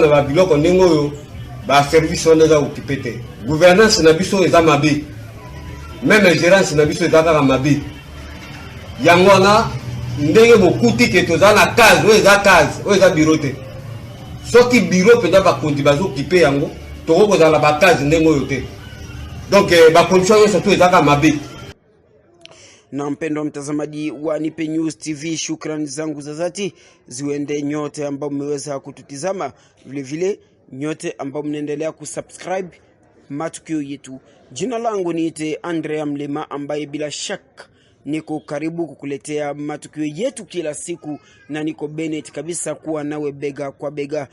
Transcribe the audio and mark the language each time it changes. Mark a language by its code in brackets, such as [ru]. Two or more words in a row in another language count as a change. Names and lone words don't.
[ln] ba biloko ndenge oyo ba service on eza okipe te gouvernance na biso eza mabe même gérance na biso eza kaka mabe yango na ndenge bokuti ke toza na case oyo eza case oyo eza bureau te soki bureau peda bakonti bazokipe yango tokokozala ba case ndenge oyo te donc ba condition yo surtout eza kaka mabe. [sw] Na mpendo mtazamaji wa Nipe News TV, shukrani zangu za dhati ziwende nyote ambao mmeweza kututizama, vile vile nyote ambao mnaendelea kusubscribe matukio yetu. Jina langu niite Andrea Mlema, ambaye bila shaka niko karibu kukuletea matukio yetu kila siku, na niko Bennett kabisa kuwa nawe bega kwa bega.